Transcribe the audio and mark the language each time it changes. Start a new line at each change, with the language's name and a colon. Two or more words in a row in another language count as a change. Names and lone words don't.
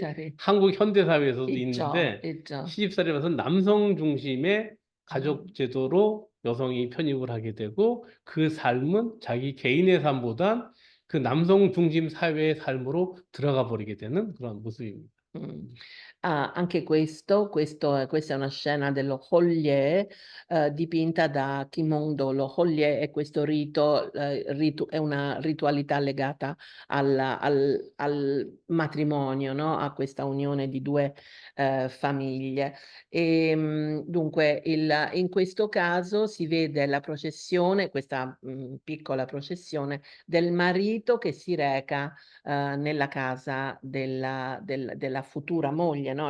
Korean: 시집살이. 한국 현대사회에서도 있죠, 있는데 있죠. 시집살이라서 남성 중심의 가족 제도로 여성이 편입을 하게 되고 그 삶은 자기 개인의 삶보단 그 남성 중심 사회의 삶으로 들어가 버리게 되는 그런 모습입니다.
Italian: Anche questa è una scena dello Holier dipinta da Kimondo. Lo Holier è questo rito, è una ritualità legata al matrimonio, no? A questa unione di due famiglie. Dunque, in questo caso si vede la processione, questa piccola processione del marito che si reca nella casa della futura moglie, no?